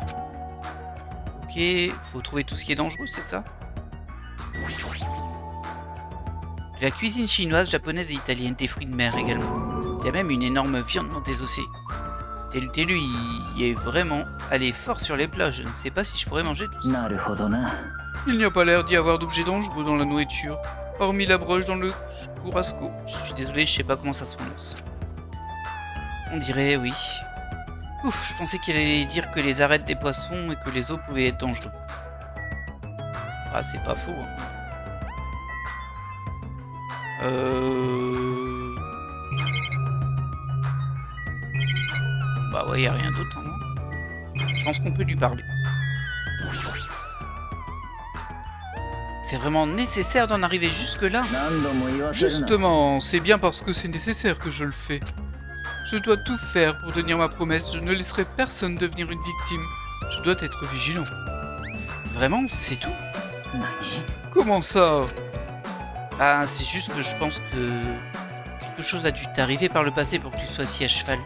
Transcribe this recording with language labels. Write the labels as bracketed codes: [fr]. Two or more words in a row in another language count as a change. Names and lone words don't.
[fr] Ok, faut trouver tout ce qui est dangereux, c'est ça? La cuisine chinoise, japonaise et italienne, des fruits de mer également. Il y a même une énorme viande non désossée. Telu y est vraiment allé fort sur les plats, je ne sais pas si je pourrais manger tout ça. [ja] なるほどな [fr] Il n'y a pas l'air d'y avoir d'objets dangereux dans la nourriture, hormis la broche dans le churrasco. Je suis désolé, je sais pas comment ça se prononce. On dirait oui. Ouf, je pensais qu'il allait dire que les arêtes des poissons et que les os pouvaient être dangereux. Ah, c'est pas faux. Hein. Bah ouais, y a rien d'autre, hein. Je pense qu'on peut lui parler. C'est vraiment nécessaire d'en arriver jusque-là? [ja] 何度も言わせるな [fr] Justement, c'est bien parce que c'est nécessaire que je le fais. Je dois tout faire pour tenir ma promesse, je ne laisserai personne devenir une victime. Je dois être vigilant. Vraiment, c'est tout? [ja] 何 [fr] Comment ça? Ah, c'est juste que je pense que quelque chose a dû t'arriver par le passé pour que tu sois si à cheval.